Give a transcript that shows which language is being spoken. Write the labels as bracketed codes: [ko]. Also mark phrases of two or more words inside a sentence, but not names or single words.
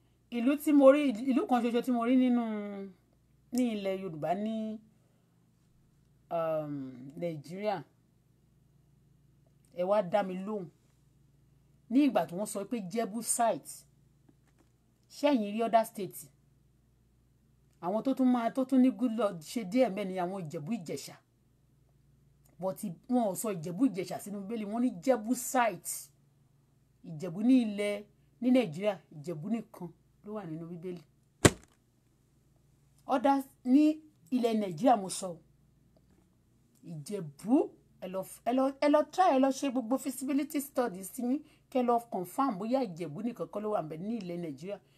[yo] Ìlú tí mo rí, ìlú kan ṣoṣo tí mo rí nínú, ní ilẹ̀ Yorùbá ní, um, Nàìjíríà. Ẹ wá dá mi lóhùn. Ní ìgbà tí wọ́n sọ pé Jebusite, ṣé ẹ̀yin rí [en] other state? [yo] Àwọn tó tún máa, tó tún ní [en] good luck [yo] ṣe díẹ̀ mẹ́ ni àwọn Ìjẹ̀bú Ìjẹ̀ṣà. [en] But i-, [yo] wọn ò sọ Ìjẹ̀bú Ìjẹ̀ṣà sínú Bíbélì, wọ́n ní Jebusite. Ìjẹ̀bú ní ilẹ̀, ní Nàìjíríà, Ìjẹ̀bú nìkan ló wà nínú Bíbélì. Others ní ilẹ̀ Nàìjíríà mo sọ. Ìjẹ̀bú, ẹ lọ f-, ẹ lọ, ẹ lọ try, ẹ lọ ṣe gbogbo [en] feasibility studies [yo] yín, kẹ́ lọ confirm bóyá Ìjẹ̀bú nìkan kọ́ ló wà ńbẹ̀ ní ilẹ̀ Nàìjíríà.